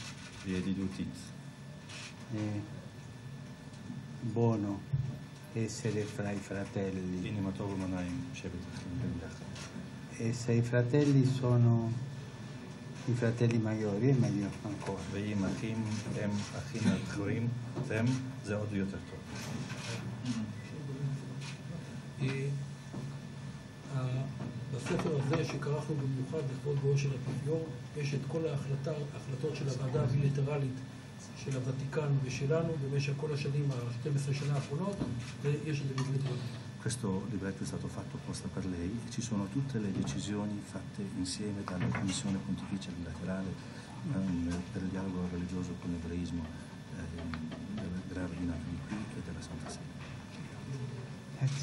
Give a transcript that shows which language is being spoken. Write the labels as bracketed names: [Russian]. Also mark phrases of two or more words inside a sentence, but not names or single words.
[Italian] È buono essere fra i fratelli. E se i fratelli sono i fratelli maggiori è meglio ancora. [Hebrew] בספר הזה שקראנו במיוחד לכבוד בואו של האפיפיור יש את כל ההחלטות של הוועדה הבילטרלית של הוותיקן ושלנו במשך כל השנים, ה-12 שנה האחרונות, ויש את זה בבית רבים. [Italian] Questo libretto è stato fatto apposta per lei e ci sono tutte le decisioni fatte insieme dalla Commissione Pontificia Bilaterale per il dialogo religioso con l'ebraismo del rabbinato di qui e della Santa Sede. Grazie.